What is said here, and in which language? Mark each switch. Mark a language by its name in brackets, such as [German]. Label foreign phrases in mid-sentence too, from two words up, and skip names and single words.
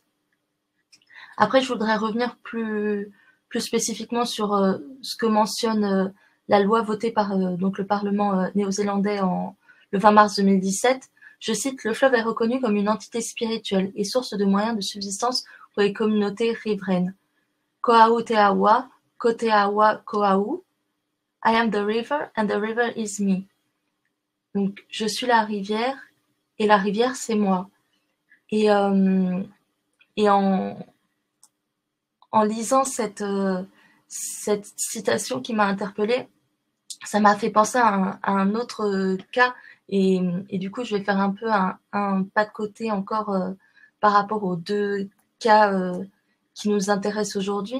[French] Après, je voudrais revenir plus spécifiquement sur ce que mentionne la loi votée par donc le Parlement néo-zélandais le 20 mars 2017. Je cite: « Le fleuve est reconnu comme une entité spirituelle et source de moyens de subsistance pour les communautés riveraines. [Māori] Ko'au te awa, ko te awa ko'au. [English] I am the river and the river is me. [French] » Donc, je suis la rivière et la rivière, c'est moi. Et en lisant cette citation qui m'a interpellée, ça m'a fait penser à un autre cas, et du coup, je vais faire un peu un pas de côté encore par rapport aux deux cas qui nous intéressent aujourd'hui.